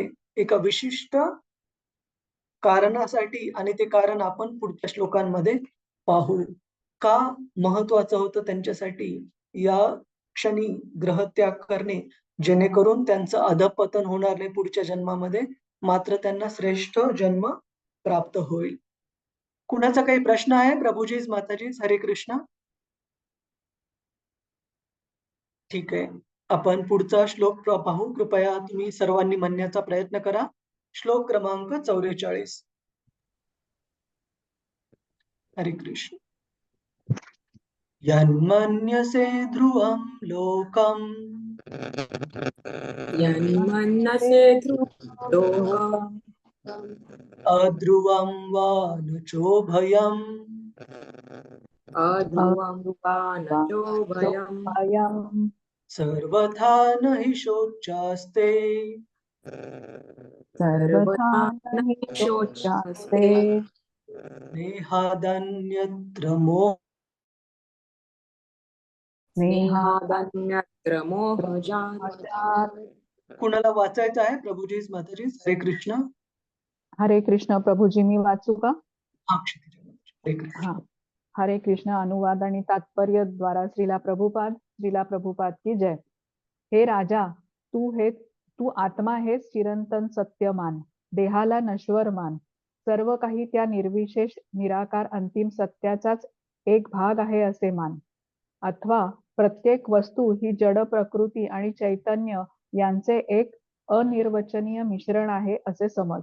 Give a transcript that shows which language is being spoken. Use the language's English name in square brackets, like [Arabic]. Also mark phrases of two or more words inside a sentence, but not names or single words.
[Marathi] एका विशिष्ट कारणासाठी आणि ते कारण आपण पुढच्या श्लोकांमध्ये पाहू. का महत्वाचं होतं त्यांच्यासाठी या क्षणी ग्रहत्याग करणे, जेणेकरून त्यांचं अधःपतन होणार नाही पुढच्या जन्मामध्ये, मात्र त्यांना श्रेष्ठ जन्म प्राप्त होईल. कुणाचा काही प्रश्न आहे? प्रभुजीस, माताजीस, हरे कृष्ण. ठीक आहे. आपण पुढचा श्लोक पाहू. कृपया तुम्ही सर्वांनी म्हणण्याचा प्रयत्न करा. श्लोक क्रमांक 44. हरे कृष्ण. [Sanskrit] यन्मन्यसे ध्रुवं लोकम् यन्मन्यसे लोकम् अध्रुवं वा न चोभयम् अध्रुवं वा न चोभयम् सर्वथा न हि शोच्यास्ते सर्वथा न हि शोच्यास्ते नेहादन्यत्र स्नेहादन्यत्र मोहजात्. [Marathi] कुणाला वाचायचं आहे? प्रभुजीस, माताजीस, हरे कृष्ण. हरे कृष्ण. प्रभुजी, मी वाचू का? हरे कृष्ण. हा. हरे कृष्ण. अनुवाद आणि तात्पर्य द्वारा श्रीला प्रभुपाद की जय. हे राजा, तू हे तू आत्मा हेच चिरंतन सत्य मान, देहाला नश्वर मान, सर्व काही त्या निर्विशेष निराकार अंतिम सत्याचाच एक भाग आहे असे मान. अथवा प्रत्येक वस्तू ही जड प्रकृती आणि चैतन्य यांचे एक अनिर्वचनीय मिश्रण आहे असे समज.